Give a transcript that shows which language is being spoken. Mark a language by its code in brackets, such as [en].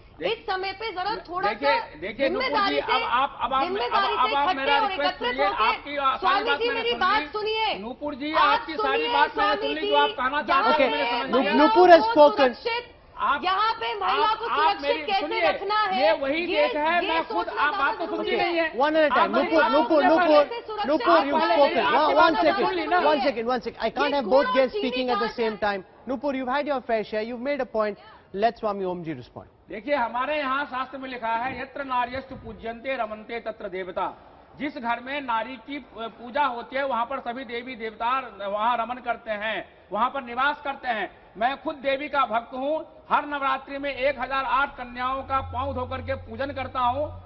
[hi] इस समय पे जरा थोड़ा सा जिम्मेदारी से इकट्ठे और एकत्रित होकर। स्वामी जी मेरी बात सुनिए। नूपुर जी, आपकी सारी बात मैंने सुन ली, जो आप कहना चाहते हैं मैंने समझ लिया। [en] Nupur has spoken. [hi] यहाँ पे महिला को सुरक्षित कैसे रखना है, ये वही देश है। मैं खुद, आप बात तो सुनती नहीं है। [en] One at a time. Nupur, you've spoken. One second. I can't have both guests speaking at the same time. Nupur, you've had your fair share. You've made a point. Let Swami Omji respond. [hi] देखिए, हमारे यहाँ शास्त्र में लिखा है, [sa] यत्र नार्यस्तु पूज्यन्ते रमन्ते तत्र देवता। [hi] जिस घर में नारी की पूजा होती है वहां पर सभी देवी देवता वहां रमन करते हैं, वहां पर निवास करते हैं। मैं खुद देवी का भक्त हूं। हर नवरात्रि में 1008 कन्याओं का पांव धोकर के पूजन करता हूं।